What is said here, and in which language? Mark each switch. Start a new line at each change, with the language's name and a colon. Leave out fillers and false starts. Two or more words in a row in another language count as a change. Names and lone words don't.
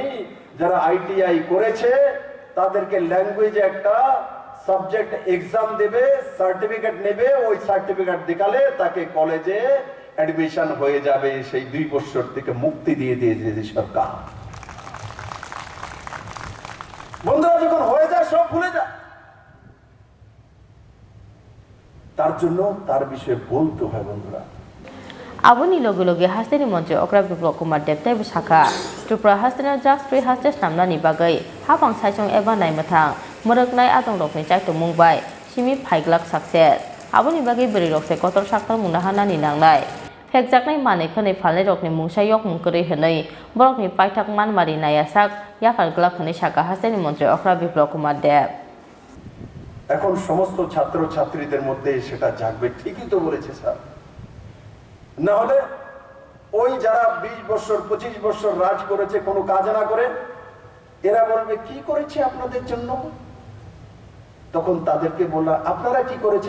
Bangla: যারা ITI করেছে তাদেরকে ল্যাঙ্গুয়েজে একটা
English: subject exam
Bangla: দেবে, সার্টিফিকেট নেবে, ওই সার্টিফিকেট দেখালে তাকে কলেজে অ্যাডমিশন হয়ে যাবে। সেই 2 বছর থেকে মুক্তি দিয়ে দিয়েছে সরকার। বন্ধুরা, যখন হয়ে যায় সব ভুলে যায়। তার জন্য তার বিষয়ে বলতে হয় বন্ধুরা।
Turkic languages: Aboni logi hasteni mantri okra biplok kumar deptai Rwjakha Tripura hasteni
English: drugs free
Turkic languages: hastes namnani bagai habang saisong eba nai mathang moraknai atong rokni chaito mungbai simi phaiglak success aboni bagai beri rokse kotor saktar munahanani nangnai phekjaknai mane khone phalai rokni mungsayok mungkori hwnai borokni paithak manmari nayasak yakal glak hwnai Rwjakha hasteni mantri okra biplok kumar dep
Bangla: এখন সমস্ত ছাত্র ছাত্রীদের মধ্যে সেটা জাগবে। ঠিকই তো বলেছে স্যার। না হলে ওই যারা 20 বছর 25 বছর রাজ করেছে কোনো কাজ না করে, এরা বলবে কি করেছে আপনাদের জন্য। তখন তাদেরকে বলা, আপনারা কি করেছেন?